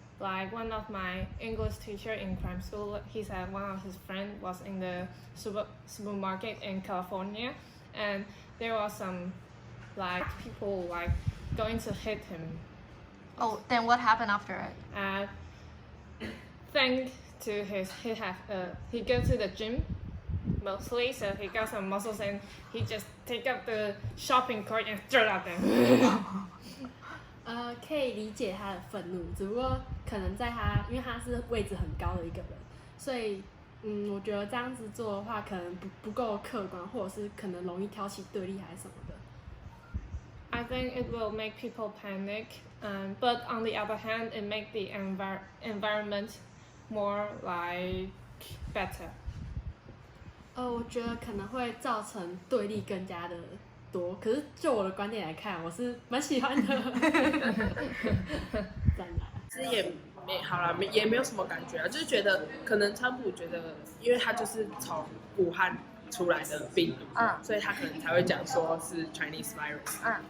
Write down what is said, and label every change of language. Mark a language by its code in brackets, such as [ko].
[en] Like one of my English teacher in crime school, he said one of his friend was in the supermarket in California, and there was some like people like going to hit him. Oh, then what happened after it? Thanks to he go to the gym mostly, so he got some muscles and he just take up the shopping cart and throw it at them. [zh] 可以理解他的愤怒，只不过可能在他，因为他是位置很高的一个人，所以我觉得这样子做的话，可能不够客观，或者是可能容易挑起对立还是什么的。 [en] I think it will make people panic, but on the other hand, it make the environment more like better. [zh] 我觉得可能会造成对立更加的多，可是就我的观点来看，我是蛮喜欢的。其实也好啦，也没有什么感觉啊，就是觉得可能川普觉得，因为他就是从武汉出来的病毒，所以他可能才会讲说是 Chinese virus。